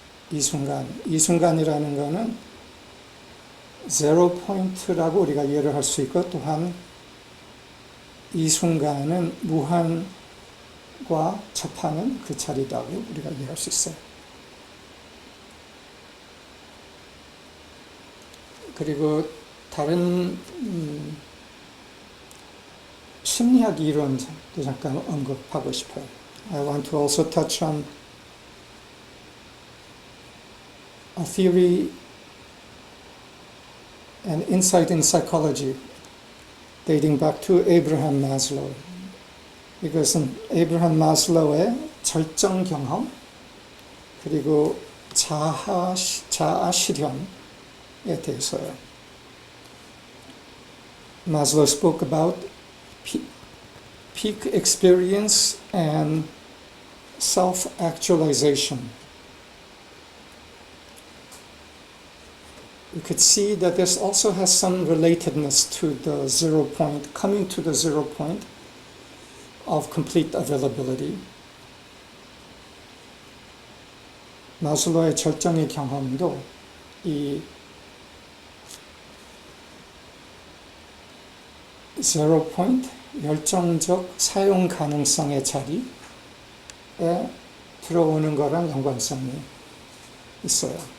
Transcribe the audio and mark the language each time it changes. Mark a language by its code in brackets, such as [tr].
[ko] 이 순간이라는 거는 제로 포인트라고 우리가 이해를 할 수 있고, 또한 이 순간은 무한과 접하는 그 자리라고 우리가 이해할 수 있어요. 그리고 다른 심리학 이론도 잠깐 언급하고 싶어요. [en] I want to also touch on a theory and insight in psychology dating back to Abraham Maslow. [ko] 이것은 에이브라함 마슬로우의 절정 경험 그리고 자아 실현에 대해서요. [en] Maslow spoke about peak experience and self-actualization. You could see that this also has some relatedness to the 0 point, coming to the 0 point of complete availability. [ko] 마슬로의 절정의 경험도 이 0 point, 열정적 사용 가능성의 자리에 들어오는 거랑 연관성이 있어요.